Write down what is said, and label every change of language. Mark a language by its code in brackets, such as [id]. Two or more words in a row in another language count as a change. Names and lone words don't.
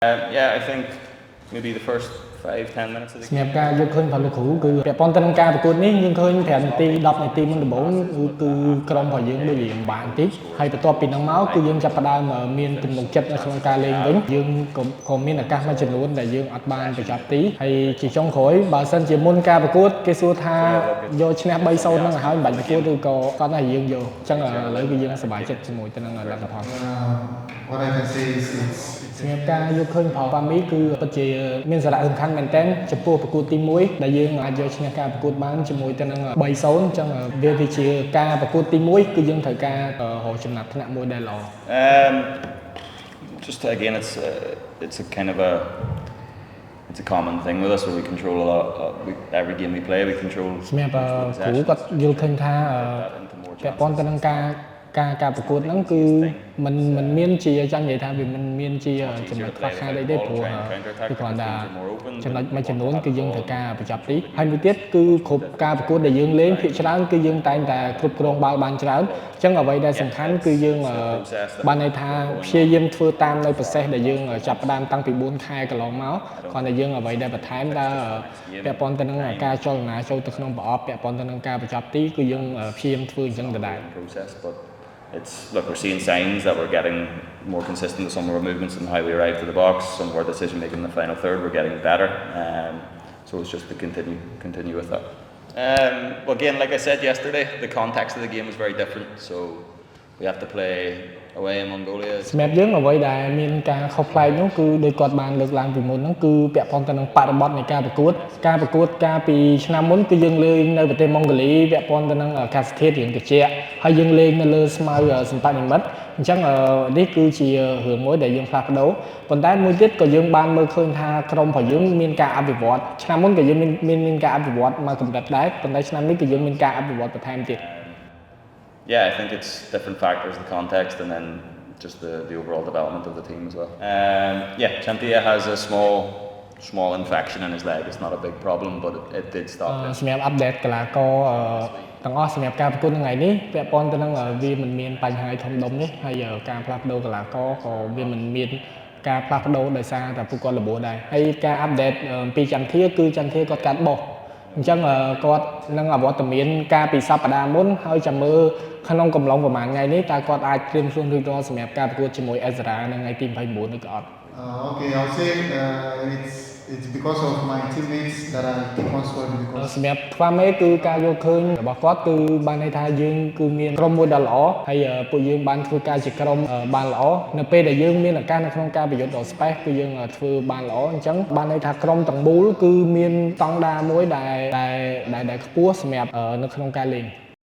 [en] Yeah, I think maybe the first 5-10 minutes of the [km] សម្រាប់ [en] game. [km] ការយកឃើញផលលោកគ្រូគឺពាក់ព័ន្ធទៅនឹងការប្រកួតនេះយើងឃើញ5នាទី10នាទីមុនដំបូងគឺក្រុមរបស់យើងដូចវាបានបន្តិចហើយបន្ទាប់ពីហ្នឹងមកគឺយើងចាប់ផ្ដើមមានទំនុកចិត្តនៅក្នុងការលេងវិញយើងក៏មានឱកាសមួយចំនួនដែលយើងអត់បានបញ្ចប់ទីហើយជាចុងក្រោយបើសិនជាមុនការប្រកួតគេសួរថាយកឈ្នះ 3-0 ហ្នឹងឲ្យមិនបាច់ប្រកួតឬក៏គាត់ថាយើងយកអញ្ចឹងឥឡូវគឺយើងសប្បាយចិត្តជាមួយទៅនឹងលទ្ធផល [en] What I can say is it's [km] សម្រាប់ការយកឃើញផលប៉ាមីគឺពិតជាមានសារៈសំខាន់មែនទែនចំពោះប្រកួតទី1ដែលយើងអាចយកឈ្នះការប្រកួតបានជាមួយទៅនឹង 3-0 អញ្ចឹងវាជាការប្រកួតទី1គឺយើងត្រូវការរកចំណាត់ថ្នាក់មួយដែលល្អ [en] Just again, it's a kind of it's a common thing with us where we control a lot. Every game we play, we control. [km] សម្រាប់គ្រូគាត់យល់ឃើញថាពាក់ព័ន្ធទៅនឹងការប្រកួតហ្នឹងគឺมันមានជាចង់និយាយថាវាមិនមានជាចំណុចខ្វះខាតអីទេ ព្រោះគឺគ្រាន់តែចំណុចមួយចំនួនគឺយើងត្រូវការបញ្ចប់ទីហើយមួយទៀតគឺគ្រប់ការប្រកួតដែលយើងលេងភាគច្រើនគឺយើងតែងតែគ្រប់គ្រងបាល់បានច្រើនអញ្ចឹងអ្វីដែលសំខាន់គឺយើងបានន័យថាព្យាយាមធ្វើតាមនៅ process ដែលយើងចាប់ផ្ដើមតាំងពី4ខែកន្លងមកគ្រាន់តែយើងអ្វីដែលបន្ថែមតើពាក់ព័ន្ធទៅនឹងការចលនាចូលទៅក្នុងប្រអប់ពាក់ព័ន្ធទៅនឹងការបញ្ចប់ទីគឺយើងព្យាយាមធ្វើអញ្ចឹងដដែល [en] Look, we're seeing signs that we're getting more consistent with some of our movements and how we arrive to the box. Some of our decision making in the final third, we're getting better. So it's just to continue with that. Well, again, like I said yesterday, the context of the game was very different. So we have to play away in Mongolia. [km] សម្រាប់យើងអ្វីដែលមានការខុសប្លែកនោះគឺដោយគាត់បានលើកឡើងពីមុនហ្នឹងគឺពាក់ព័ន្ធទៅនឹងបរិបទនៃការប្រកួតកាលពីឆ្នាំមុនគឺយើងលេងនៅប្រទេសម៉ុងហ្គូលីពាក់ព័ន្ធទៅនឹងអាកាសធាតុរៀងត្រជាក់ហើយយើងលេងនៅលើស្មៅសម្បត្តិនិមិត្តអញ្ចឹងនេះគឺជារឿងមួយដែលយើងផ្លាស់ប្ដូរប៉ុន្តែមួយទៀតក៏យើងបានមើលឃើញថាក្រុមរបស់យើងមានការអភិវឌ្ឍឆ្នាំមុនក៏យើងមានការអភិវឌ្ឍមកកម្រិតដែរប៉ុន្តែឆ្នាំនេះក៏យើងមានការអភិវឌ្ឍបន្ថែមទៀត [en] Yeah, I think it's different factors, the context, and then just the overall development of the team as well. Yeah, Chantia has a small infection in his leg. It's not a big problem, but it did stop him. [km] សម្រាប់អាប់ដេតកីឡាករទាំងអស់សម្រាប់ការប្រកួតថ្ងៃនេះពាក់ព័ន្ធទៅនឹងវាមិនមានបញ្ហាធំដុំនេះហើយការផ្លាស់ប្ដូរកីឡាករក៏វាមិនមានការផ្លាស់ប្ដូរដោយសារតែពួកគាត់ល្បួរដែរហើយការអាប់ដេតពីចន្ទាគឺចន្ទាគាត់កាត់បោះអញ្ចឹងគាត់នឹងអវត្តមានការពីសប្តាហ៍មុនហើយចាំមើលក្នុងកំឡុងប្រហែលថ្ងៃនេះតើគាត់អាចត្រៀមខ្លួនរួចរាល់សម្រាប់ការប្រកួតជាមួយអេសរ៉ានៅថ្ងៃទី29ឬក៏អត់ [en] Okay, I'll say it's because of my teammates that I keep on scoring because [km] សម្រាប់ខ្វាមេគឺការយកឃើញរបស់គាត់គឺបានន័យថាយើងគឺមានក្រុមមួយដ៏ល្អហើយពួកយើងបានធ្វើការជាក្រុមបានល្អនៅពេលដែលយើងមានឱកាសនៅក្នុងការប្រយុទ្ធដល់ space គឺយើងធ្វើបានល្អអញ្ចឹងបានន័យថាក្រុមទាំងមូលគឺមានស្តង់ដារមួយដែលខ្ពស់សម្រាប់នៅក្នុងការលេង